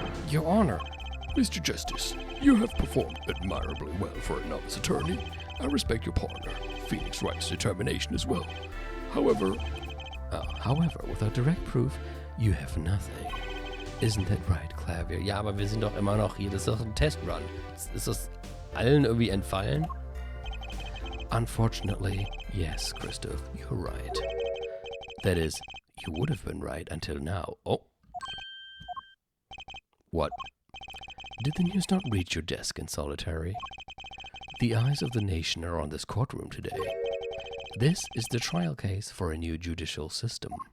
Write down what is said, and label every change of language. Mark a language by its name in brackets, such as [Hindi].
[English] Your Honor. Mr. Justice, you have performed admirably well for a novice attorney. I respect your partner, Phoenix Wright's determination as well. However, without direct proof, you have nothing. Isn't that right, Clavier? [German] Ja, aber wir sind doch immer noch hier. Das ist doch ein Testrun. Ist das allen irgendwie entfallen? [English] Unfortunately, yes, Christoph, you're right. That is, you would have been right until now. Oh. What? Did the news not reach your desk in solitary? The eyes of the nation are on this courtroom today. This is the trial case for a new judicial system.